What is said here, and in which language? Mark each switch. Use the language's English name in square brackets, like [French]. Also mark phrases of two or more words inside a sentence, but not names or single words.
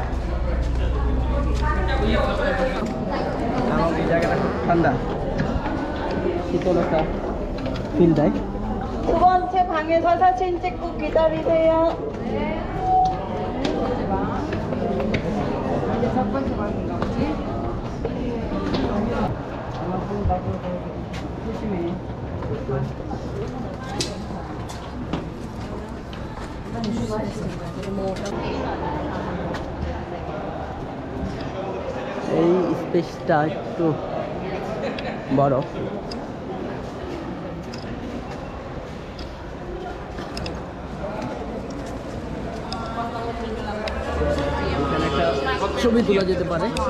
[Bangla] এই জায়গাটা খুব ঠান্ডা, শীতল একটা ফিল দেয়। [Korean] 두 번째 방에서 사진 찍고 기다리세요. 이제 첫 번째 방인가 보지? 조심해. [Bangla] এই স্পেসটা একটু বড়। এখানে একটা ছবি তোলা যেতে পারে।